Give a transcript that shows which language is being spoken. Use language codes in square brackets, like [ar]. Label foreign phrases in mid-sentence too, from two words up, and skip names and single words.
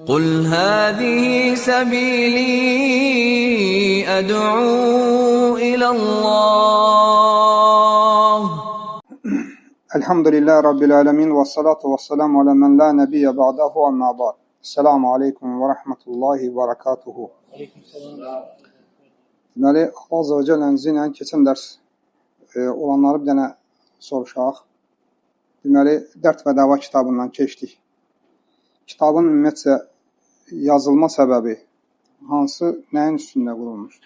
[ar] قُلْ هَٰذِهِ سَبِيلِي أَدْعُو إِلَى اللّٰهِ الحمد لله رب العالمين والصلاة والسلام على من لا نبي بعده أما بعد. السلام عليكم ورحمة الله وبركاته. [az] Deməli, Allah Azə və Cəllənin izi ilə keçən dərs olanları bir dənə soruşaq. Deməli, Dərd və Dəva kitabından keçdik. Kitabın ümumiyyətcə yazılma səbəbi hansı, nəyin üstündə qurulmuşdur?